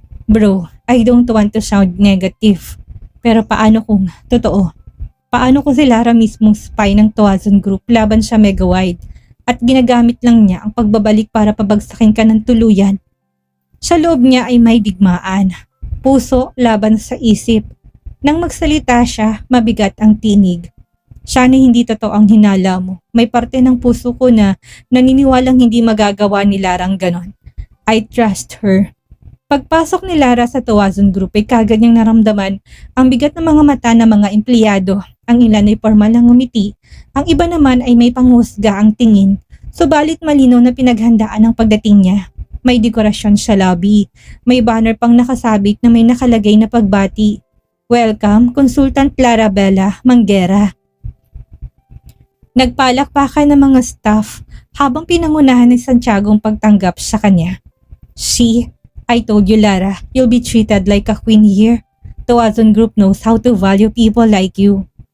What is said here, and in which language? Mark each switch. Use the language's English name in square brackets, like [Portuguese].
[English] Bro, I don't want to sound negative. [Filipino] Pero paano kung totoo? Paano kung si Lara mismong spy ng Tuwazon Group laban sa Megawide at ginagamit lang niya ang pagbabalik para pabagsakin ka ng tuluyan? Sa loob niya ay may digmaan. Puso laban sa isip. Nang magsalita siya, mabigat ang tinig. Sana hindi totoo ang hinala mo. May parte ng puso ko na naniniwalang hindi magagawa ni Lara ang ganon. [English] I trust her. [Filipino] Pagpasok ni Lara sa Tuwazon Group ay kagad niyang naramdaman ang bigat ng mga mata ng mga empleyado. Ang ilan ay formal na ngumiti, ang iba naman ay may panghusga ang tingin. Subalit malinaw na pinaghandaan ang pagdating niya. May dekorasyon sa lobby. May banner pang nakasabit na may nakalagay na pagbati. [English] Welcome, Consultant Clarabella Manguera. [Filipino] Nagpalakpakan ng mga staff habang pinangunahan ni Santiago ang pagtanggap sa kanya. [English] See, I told you Lara, you'll be treated like a queen here. Tuwazon Group knows how to value people like you.